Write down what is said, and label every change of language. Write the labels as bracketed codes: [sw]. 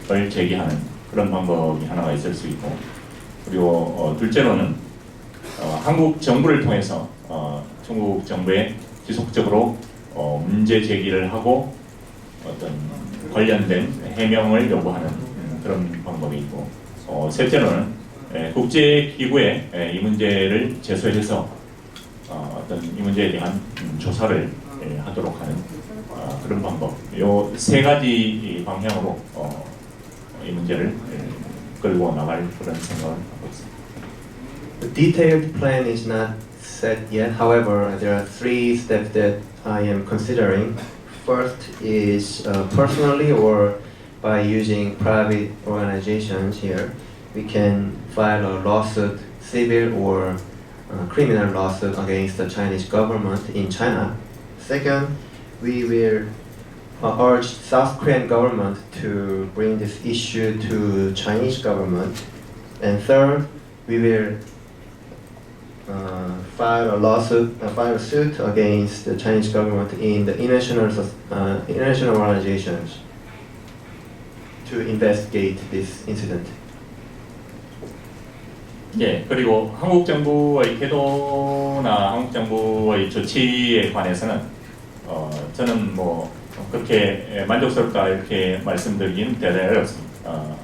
[ko] 제기하는 그런 방법이 하나가 있을 수 있고, 그리고 둘째로는 한국 정부를 통해서 중국 정부에 지속적으로 문제 제기를 하고 어떤 관련된 해명을 요구하는 그런 방법이 있고, 셋째로는 국제기구에 이 문제를 제소해서 어떤 이 문제에 대한 조사를 하도록 하는 그런 방법, 요 세 가지 방향으로 이 문제를 끌고 나갈 그런 생각을 하고 있습니다. [en] The detailed plan is not set yet. However, there are three steps that I am considering. First is personally or by using private organizations here, we can file a lawsuit, civil or criminal lawsuit against the Chinese government in China. Second, we will urge South Korean government to bring this issue to Chinese government. And third, we will filed a suit against the Chinese government in the international organizations to investigate this incident. [ko] 예, 그리고 한국 정부의 태도나 한국 정부의 조치에 관해서는 저는 뭐 그렇게 만족스럽다 이렇게 말씀드리기는 대단히 어렵습니다.